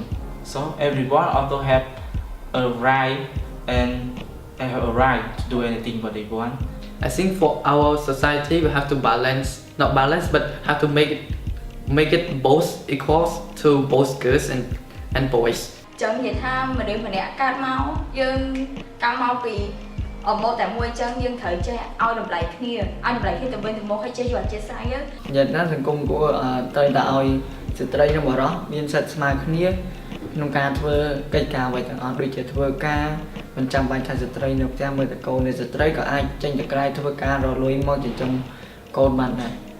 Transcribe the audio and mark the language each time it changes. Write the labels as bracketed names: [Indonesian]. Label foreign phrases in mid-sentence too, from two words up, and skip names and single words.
[English] So everyone also have a right and they have a right to do anything what they want. I think for our society we have to balance, not balance, but have to make it both equal to both girls and boys. [Khmer] ចឹងនិយាយថាមនុស្សម្នាក់កើតមកយើងកើតមកពីអមតែមួយចឹងយើងត្រូវចេះឲ្យតម្លៃគ្នាទៅវិញទៅមកឲ្យចេះយកអធិស្ឋានទៅ យ៉ាងណាសង្គមគួរត្រូវតែឲ្យស្ត្រីនិងបុរសមានសិទ្ធិស្មើគ្នាក្នុងការធ្វើកិច្ចការអ្វីទាំងអស់ដូចជាធ្វើការមិនចាំបាច់ថាស្ត្រីនៅផ្ទះមើលតែកូននៃស្ត្រីក៏អាចចេញទៅក្រៅធ្វើការរលួយមកចិញ្ចឹមកូនបានដែរ